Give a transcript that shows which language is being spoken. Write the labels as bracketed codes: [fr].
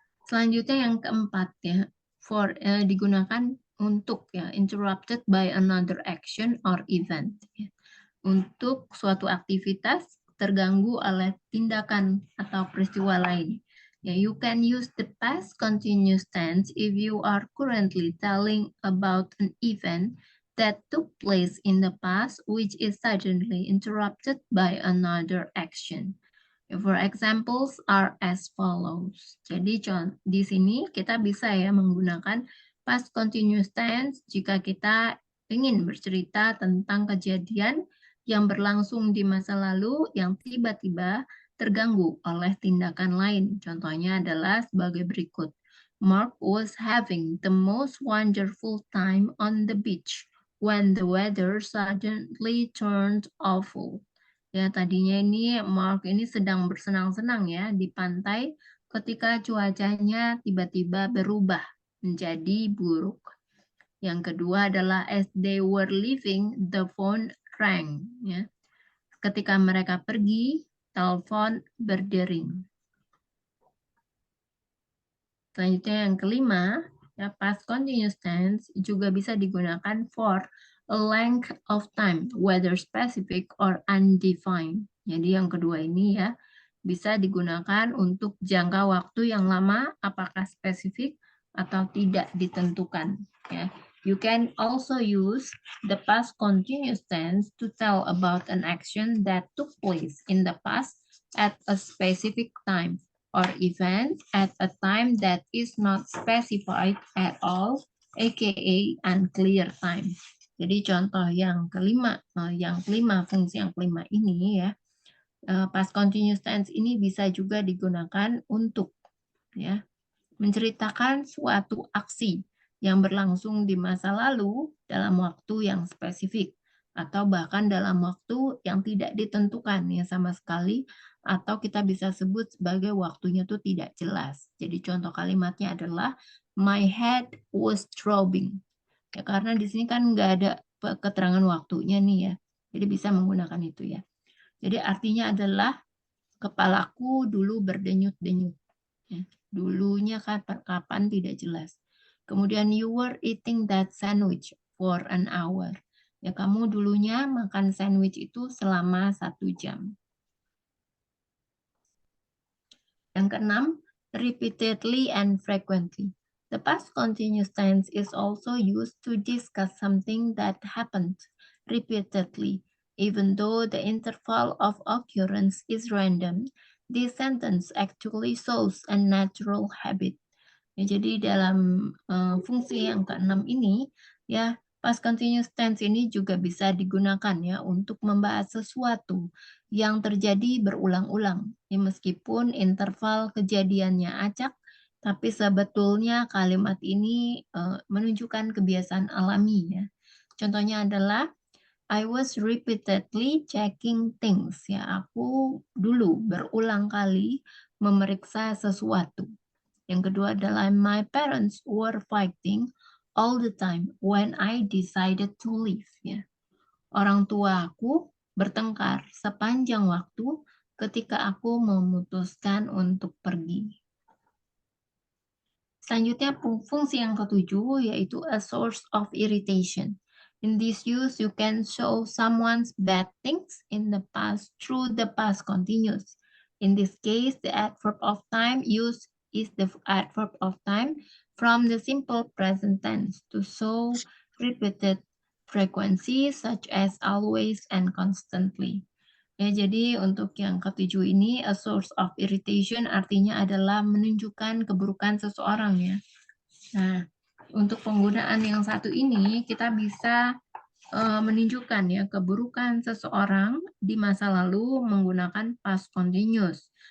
[id] Selanjutnya yang keempat ya, for digunakan untuk ya [en] interrupted by another action or event. [id] Ya. Untuk suatu aktivitas terganggu oleh tindakan atau peristiwa lain. [en] Ya, you can use the past continuous tense if you are currently telling about an event that took place in the past which is suddenly interrupted by another action. For examples are as follows. [id] Jadi di sini kita bisa ya menggunakan past continuous tense jika kita ingin bercerita tentang kejadian yang berlangsung di masa lalu yang tiba-tiba terganggu oleh tindakan lain. Contohnya adalah sebagai berikut. [en] Mark was having the most wonderful time on the beach when the weather suddenly turned awful. [id] Ya, tadinya ini Mark ini sedang bersenang-senang ya di pantai ketika cuacanya tiba-tiba berubah menjadi buruk. Yang kedua adalah [en] as they were leaving, the phone rang. Ya. [id] Ketika mereka pergi, telepon berdering. Selanjutnya yang kelima, ya, past continuous tense juga bisa digunakan [en] for a length of time, whether specific or undefined. [id] Jadi yang kedua ini ya, bisa digunakan untuk jangka waktu yang lama, apakah spesifik atau tidak ditentukan. Ya. [en] You can also use the past continuous tense to tell about an action that took place in the past at a specific time or event at a time that is not specified at all, aka unclear time. [id] Jadi contoh yang kelima, fungsi yang kelima ini ya, past continuous tense ini bisa juga digunakan untuk ya menceritakan suatu aksi yang berlangsung di masa lalu dalam waktu yang spesifik atau bahkan dalam waktu yang tidak ditentukan ya sama sekali, atau kita bisa sebut sebagai waktunya tuh tidak jelas. Jadi contoh kalimatnya adalah [en] my head was throbbing. [id] Ya karena di sini kan nggak ada keterangan waktunya nih ya. Jadi bisa menggunakan itu ya. Jadi artinya adalah kepalaku dulu berdenyut-denyut. Ya. Dulunya kapan tidak jelas. [en] Kemudian you were eating that sandwich for an hour. [id] Ya kamu dulunya makan sandwich itu selama 1 jam. Yang keenam, [en] repeatedly and frequently. The past continuous tense is also used to discuss something that happened repeatedly. Even though the interval of occurrence is random, this sentence actually shows a natural habit. [id] Ya, jadi dalam fungsi yang keenam ini, ya past continuous tense ini juga bisa digunakan ya untuk membahas sesuatu yang terjadi berulang-ulang. Ya, meskipun interval kejadiannya acak, tapi sebetulnya kalimat ini menunjukkan kebiasaan alami ya. Contohnya adalah [en] I was repeatedly checking things. [id] Ya, aku dulu berulang kali memeriksa sesuatu. Yang kedua adalah [en] my parents were fighting all the time when I decided to leave. [id] Ya. Orang tua aku bertengkar sepanjang waktu ketika aku memutuskan untuk pergi. Selanjutnya fungsi yang ketujuh yaitu [en] a source of irritation. In this use, you can show someone's bad things in the past through the past continuous. In this case, the adverb of time used is the adverb of time from the simple present tense to show repeated frequency such as always and constantly. [id] Ya, jadi untuk yang ketujuh ini, [en] a source of irritation [id] artinya adalah menunjukkan keburukan seseorang ya. Nah, untuk penggunaan yang satu ini, kita bisa menunjukkan ya keburukan seseorang di masa lalu menggunakan past continuous.